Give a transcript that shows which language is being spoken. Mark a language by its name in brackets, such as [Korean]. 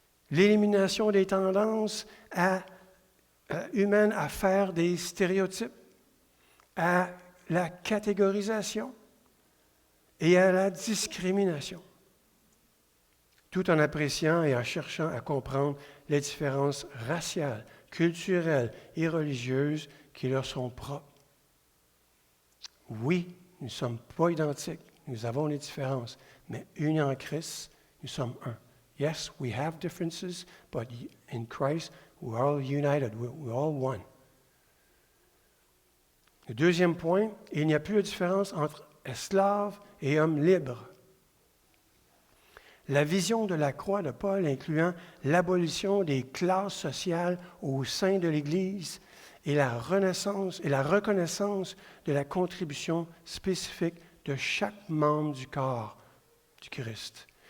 [French] L'élimination des tendances humaines à faire des stéréotypes, à la catégorisation et à la discrimination, tout en appréciant et en cherchant à comprendre les différences raciales, culturelles et religieuses qui leur sont propres. Oui, nous ne sommes pas identiques, nous avons des différences, mais unis en Christ, nous sommes un. [English] Yes, we have differences, but in Christ, we're all united, we're all one. [French] Le deuxième point, il n'y a plus de différence entre esclaves et hommes libres. La vision de la croix de Paul incluant l'abolition des classes sociales au sein de l'Église et la renaissance et la reconnaissance de la contribution spécifique de chaque membre du corps du Christ.